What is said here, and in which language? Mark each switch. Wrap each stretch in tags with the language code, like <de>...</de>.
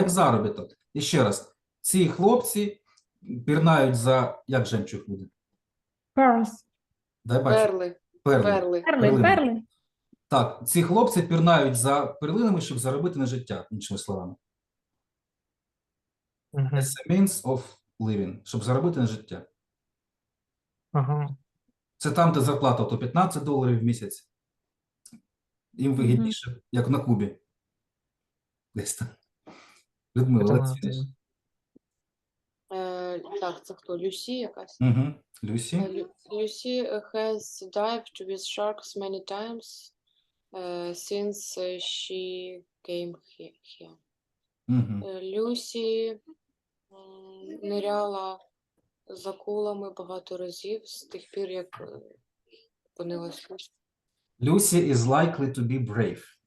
<uk>як заробіток. І ще раз, ці хлопці пірнають за, як жемчуг буде?</uk> <en>Pearls.</en> <uk>Дай бачу. Перли. Перли. Перли. Перли, перли. Так, ці хлопці пірнають за перлинами, щоб заробити на життя, іншими словами. Мгм.</uk> <en>It's a means of living,</en> <uk>щоб заробити на життя. Ага. Це там, де зарплата то $15 в місяць. Їм вигідніше, як на Кубі. Десь там. Людмила, Це</uk> <en>let's</en> <uk>вона</uk> <en>finish.</en> <uk>Так, це хто? Люсі якась? Угу. Люсі.</uk> <en>Lucy has dived with sharks many times since she came here. Угу.</en> <uk>Люсі ниряла з акулами багато разів з тих пір, як опинилась тут.</uk> <en>Lucy is likely to be brave.</en>